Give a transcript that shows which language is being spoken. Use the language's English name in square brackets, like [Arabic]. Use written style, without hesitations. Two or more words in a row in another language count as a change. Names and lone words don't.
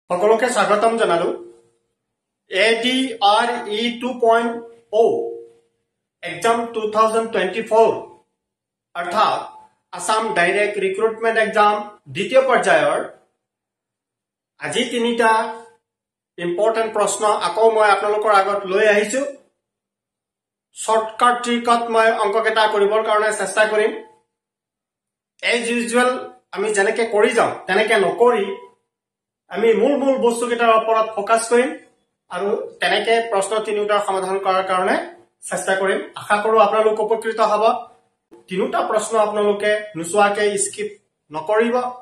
[Assamese] সকলোকে স্বাগতম জানালো ADRE 2.0 एग्जाम 2024 अर्थात आसाम [English] direct recruitment exam [Assamese] দ্বিতীয় পৰ্যায়ৰ আজি তিনিটা ইম্পৰ্টেন্ট প্ৰশ্ন আকৌ মই আপোনালোকৰ আগত লৈ আহিছো শৰ্টকাট ট্ৰিকত মই অংককেটা কৰিবৰ কাৰণে চেষ্টা কৰিম [English] as usual [Assamese] আমি যেনেকৈ কৰি যাওঁ তেনেকৈ নকৰি আমি মূল বস্তুকেটাৰ ওপৰত ফোকাস কৰিম আৰু তেনেকৈ প্ৰশ্ন তিনিটাৰ সমাধান কৰাৰ কাৰণে চেষ্টা কৰিম আশা কৰো আপোনালোক উপকৃত হ'ব তিনিটা প্ৰশ্ন আপোনালোকে নুচুৱাকে স্কিপ নকৰিব